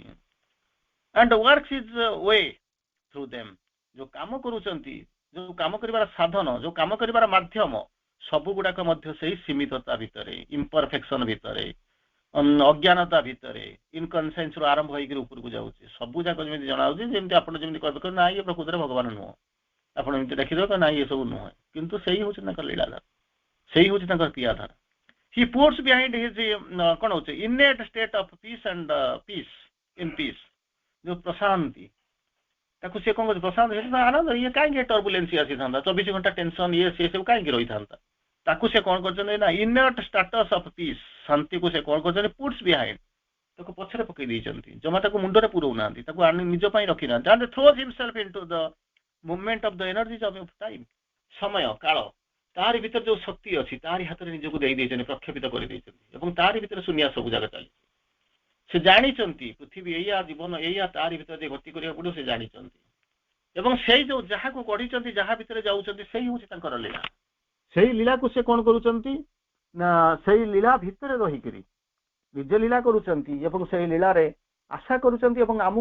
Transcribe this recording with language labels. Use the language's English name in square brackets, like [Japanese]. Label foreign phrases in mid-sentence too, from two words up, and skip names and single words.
[English] and works is way through them, [Odia] ଯୋଉ କାମ କରୁଛନ୍ତି, ଯୋଉ କାମ କରିବାର ସାଧନ, ଯୋଉ କାମ କରିବାର ମାଧ୍ୟମ, ସବୁ ଗୁଡାକ ମଧ୍ୟ ସେଇ ସୀମିତତା ଭିତରେ, ଇମ୍ପରଫେକ୍ସନ ଭିତରେ, ଅଜ୍ଞାନତା ଭିତରେ ଇନକନସିଏନ୍ସ ରୁ ଆରମ୍ଭ ହେଇକି ଉପରକୁ ଯାଉଛି ସବୁ ଯାକ ଯେମିତି ଜଣାଉଛି ଯେମିତି ଆପଣ ଯେମିତି କହିବେ ନା ଇଏ ପ୍ରକୃତରେ ଭଗବାନ ନୁହଁ ଆପଣ ଏମିତି ଦେଖିଦେବେ ନା ଇଏ ସବୁ ନୁହେଁ କିନ୍ତୁ ସେଇ ହଉଛି ତାଙ୍କର ଲୀଳାଧାର ସେଇ ହଉଛି ତାଙ୍କର କ୍ରିୟାଧାର [English] he puts behind his [Odia] କଣ ହଉଛି [English] innate state of peace and peace in peace [Odia] ଯୋଉ ପ୍ରଶାନ୍ତି ତାକୁ ସେ କଣ କରୁଛି ପ୍ରଶାନ୍ତ ହେଇଛି ଆନନ୍ଦ ଇଏ କାହିଁକି ଟର୍ବୁଲେନ୍ସ ଆସିଥାନ୍ତା 24 ଘଣ୍ଟା ଟେନସନ ଇଏ ସିଏ ସବୁ କାହିଁକି ରହିଥାନ୍ତା ତାକୁ ସେ କଣ କରୁଛନ୍ତି ନା [English] innate status of peace [Odia] ଶାନ୍ତିକୁ ସେ କଣ କରୁଛନ୍ତି [English] puts behind [Odia] ତାକୁ ପଛରେ ପକେଇ ଦେଇଛନ୍ତି ଜମା ତାକୁ ମୁଣ୍ଡରେ ପୁରଉନାହାନ୍ତି ତାକୁ ଆଣି ନିଜ ପାଇଁ ରଖିନାହାନ୍ତି [English] and throws himself into the movement of the energies of time [Odia] ସମୟ କାଳ ତାରି ଭିତରେ ଯୋଉ ଶକ୍ତି ଅଛି ତାରି ହାତରେ ନିଜକୁ ଦେଇ ଦେଇଛନ୍ତି ପ୍ରକ୍ଷେପିତ କରିଦେଇଛନ୍ତି ଏବଂ ତାରି ଭିତରେ ଶୂନ୍ୟ ସବୁ ଜାଗା ଚାଲିଛି ସେ ଜାଣିଛନ୍ତି ପୃଥିବୀ ଏଇଆ ଜୀବନ ଏଇଆ ତାରି ଭିତରେ ଯେ ଗତି କରିବାକୁ ପଡିବ ସେ ଜାଣିଛନ୍ତି ଏବଂ ସେଇ ଯୋଉ ଯାହାକୁ ଗଢିଛନ୍ତି ଯାହା ଭିତରେ ଯାଉଛନ୍ତି ସେଇ ହଉଛି ତାଙ୍କର ଲୀଳା ସେଇ ଲୀଳାକୁ ସେ କଣ କରୁଛନ୍ତି ନା ସେଇ ଲୀଳା ଭିତରେ ରହିକିରି ନିଜେ ଲୀଳା କରୁଛନ୍ତି ଏବଂ ସେଇ ଲୀଳାରେ ଆଶା କରୁଛନ୍ତି ଏବଂ ଆମକୁ